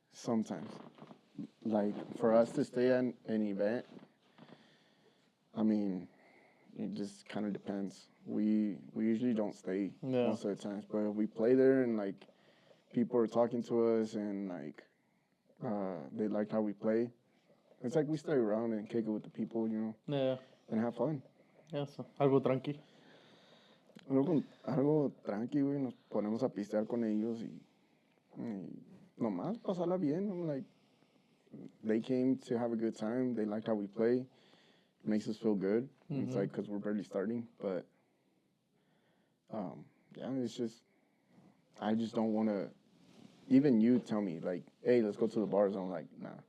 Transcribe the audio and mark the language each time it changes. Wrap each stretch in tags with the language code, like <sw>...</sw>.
<en>Sometimes, like for us to stay at an event, I mean, it just kind of depends. We usually don't stay most of the times, but if we play there and like people are talking to us and like they like how we play, it's like we stay around and kick it with the people, Yeah. and have fun. Yeah, so,</en> <es>algo tranqui. Algo tranqui, güey, nos ponemos a pistear con ellos y nomás pasarla bien.</es> <en>I'm like, they came to have a good time. They liked how we play. It makes us feel good. It's like because we're barely starting, but yeah, it's just I just don't want to. Even you tell me like, hey, let's go to the bars. I'm like, nah.</en>